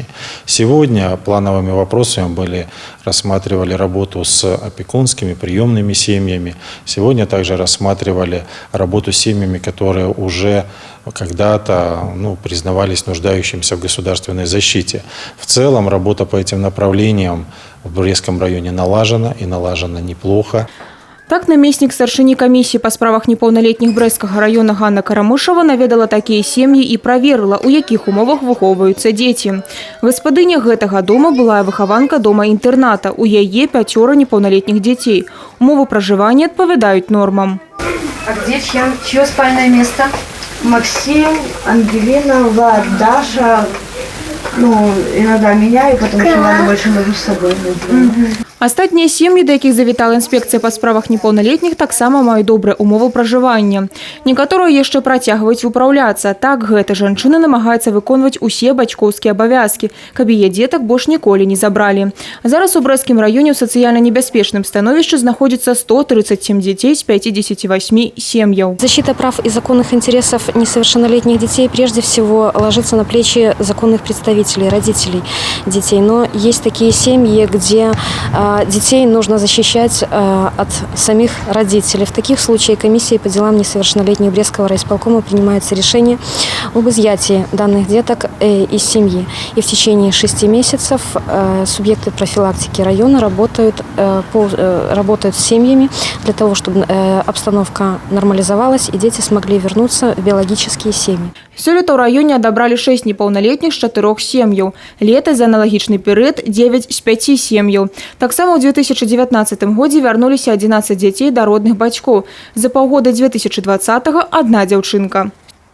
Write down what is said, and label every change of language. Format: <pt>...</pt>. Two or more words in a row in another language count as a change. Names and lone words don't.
<ru>Сегодня плановыми вопросами рассматривали работу с опекунскими, приемными семьями. Сегодня также рассматривали работу с семьями, которые уже когда-то признавались нуждающимися в государственной защите. В целом работа по этим направлениям в Брестском районе налажена и налажена неплохо.</ru> <be>Так, намеснік старшыні камісіі па справах непаўналетніх Брэсцкага района Ганна Карамышева наведала такія сем'і і праверыла, у якіх умовах выхоўваюцца дзеці. Гаспадыня гэтага дома была выхаванка дома-інтэрната. У яе 5 непаўналетніх дзяцей. Умовы пражывання адпавядаюць нормам.</be> <ru>А где чье спальное место? Максим, Ангелина, Влад, Даша. Иногда меняю, потому что надо больше между собой.</ru> <be>Астатнія сем'і, да якіх завітала інспекцыя па справах непаўналетніх, таксама маюць добрыя умовы пражывання. Некаторыя яшчэ працягваюць выпраўляцца. Так, гэта жанчына намагаецца выконваць усе бацькоўскія абавязкі, каб яе дзетак больш ніколі не забралі. Зараз у Брэсцкім раёне ў сацыяльна небяспечным становішчы знаходзіцца 137 детей з 58 сем'яў.</be> <ru>Защита прав и законных интересов несовершеннолетних детей прежде всего ложится на плечи законных представителей, родителей детей. Но есть такие семьи, где детей нужно защищать от самих родителей. В таких случаях комиссией по делам несовершеннолетних Брестского райисполкома принимается решение об изъятии данных деток из семьи. И в течение 6 месяцев субъекты профилактики района работают с семьями для того, чтобы обстановка нормализовалась и дети смогли вернуться в биологические семьи.</ru> <be>Сёлета ў раёне адабралі 6 непаўналетніх з 4 сем'яў. Летась за аналагічны перыяд 9 з 5 сем'яў. Таксама ў 2019 годзе вярнуліся 11 дзяцей да родных бацькоў. За паўгода 2020-го – 1 дзяўчынка.</be>